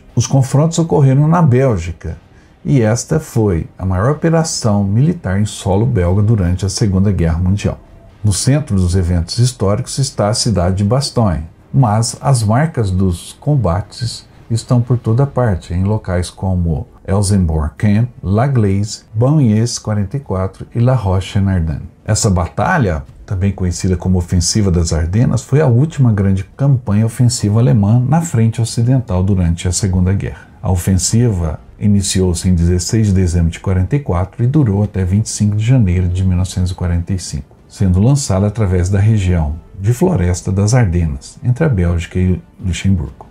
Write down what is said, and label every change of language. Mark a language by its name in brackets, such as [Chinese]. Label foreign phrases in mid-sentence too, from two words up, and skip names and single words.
[Portuguese] Os confrontos ocorreram na Bélgica, e esta foi a maior operação militar em solo belga durante a Segunda Guerra Mundial. No centro dos eventos históricos está a cidade de Bastogne, mas as marcas dos combates estão por toda parte, em locais como Elsenborn Camp, La Gleize, Bagnères 44 e La Roche-en-Ardenne. Essa batalha, também conhecida como Ofensiva das Ardenas, foi a última grande campanha ofensiva alemã na frente ocidental durante a Segunda Guerra. A ofensiva Iniciou-se em 16 de dezembro de 44 e durou até 25 de janeiro de 1945, sendo lançada através da região de floresta das Ardenas, entre a Bélgica e Luxemburgo.